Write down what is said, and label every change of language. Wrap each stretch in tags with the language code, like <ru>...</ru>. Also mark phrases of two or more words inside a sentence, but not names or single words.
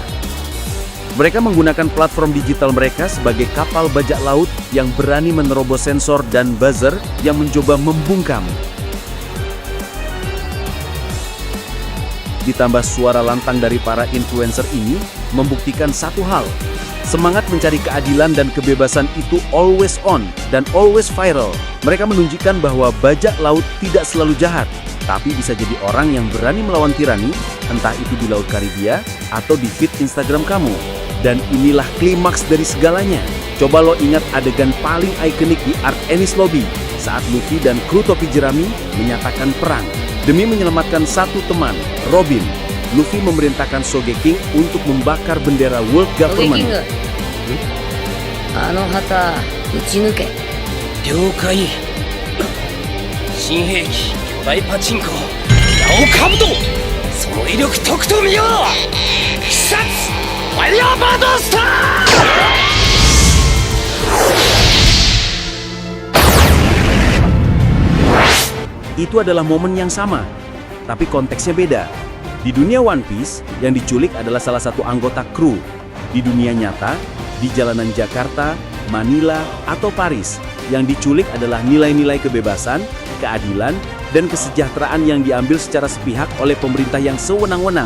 <id>Mereka menggunakan platform digital mereka sebagai kapal bajak laut yang berani menerobos sensor dan buzzer yang mencoba membungkam. Ditambah suara lantang dari para influencer ini membuktikan satu hal. Semangat mencari keadilan dan kebebasan itu</id> <en>always on</en> <id>dan</id> <en>always viral.</en> <id>Mereka menunjukkan bahwa bajak laut tidak selalu jahat, tapi bisa jadi orang yang berani melawan tirani, entah itu di Laut Karibia atau di feed Instagram kamu. Dan inilah klimaks dari segalanya. Coba lo ingat adegan paling ikonik di Arc Enies Lobby saat Luffy dan kru topi jerami menyatakan perang. Demi menyelamatkan satu teman, Robin, Luffy memerintahkan Sogeking untuk membakar bendera World Government.</id> <ja>旗、撃ち抜け. 了解。新兵器巨大パチンコ矢をかぶとその威力とくと見よう。必殺ファイヤーバードスター。</ja> <id>Itu adalah momen yang sama, tapi konteksnya beda. Di dunia One Piece, yang diculik adalah salah satu anggota kru. Di dunia nyata, di jalanan Jakarta, Manila, atau Paris, yang diculik adalah nilai-nilai kebebasan, keadilan, dan kesejahteraan yang diambil secara sepihak oleh pemerintah yang sewenang-wenang.</id>